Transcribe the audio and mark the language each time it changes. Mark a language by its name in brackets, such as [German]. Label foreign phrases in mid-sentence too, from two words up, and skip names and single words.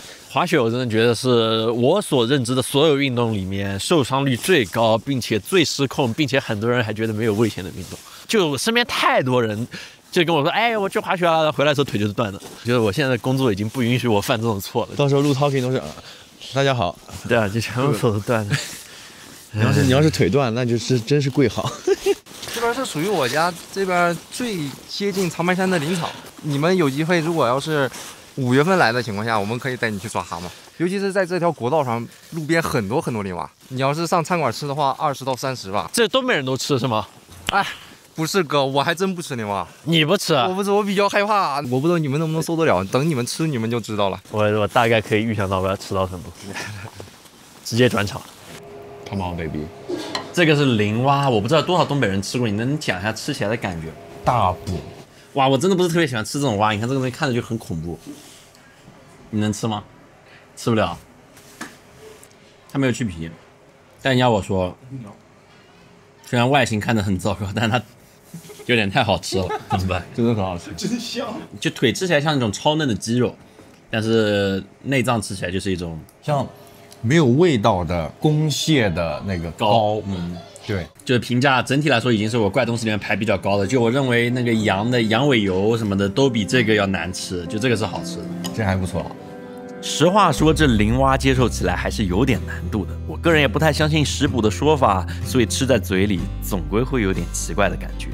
[Chinese] 滑雪我真的覺得是我所認知的所有運動裡面受傷率最高，並且最失控，並且很多人還覺得沒有危險的運動。就我身邊太多人就跟我說，哎，我去滑雪了，回來的時候腿就是斷的。覺得我現在的工作已經不允許我犯這種錯了。到時候錄 talking 都是大家好，對啊，就全部手都斷了。你要是腿斷，那就是真是贵好。这边是属于我家这边最接近长白山的林场。你们有机会，如果要是5月份来的情况下，我们可以带你去抓蛤蟆。尤其是在这条国道上，路边很多林蛙。你要是上餐馆吃的话，20到30吧。这东北人都吃是吗？哎，不是哥，我还真不吃林蛙。你不吃？我不吃，我比较害怕。我不知道你们能不能受得了，等你们吃你们就知道了。我大概可以预想到我要吃到什么，直接转场。 [English] Come on, baby。 [Chinese] 这个是林蛙，我不知道多少东北人吃過，你能講一下吃起來的感覺？大補。哇，我真的不是特別喜歡吃這種蛙，你看這個東西看着就很恐怖。你能吃嗎？吃不了。它沒有去皮，但人家我說，雖然外形看着很糟糕，但它有點太好吃了，怎麼辦？真的很好吃，真香。就腿吃起來像那種超嫩的雞肉，但是內臟吃起來就是一種像沒有味道的公蟹的那個膏。對，就是評價整體來說已經是我怪東西裡面排比較高的。就我認為那個羊的羊尾油什麼的都比這個要難吃，就這個是好吃的，這還不錯。實話說，這林蛙接受起來還是有點難度的。我個人也不太相信食補的說法，所以吃在嘴裡總歸會有點奇怪的感覺。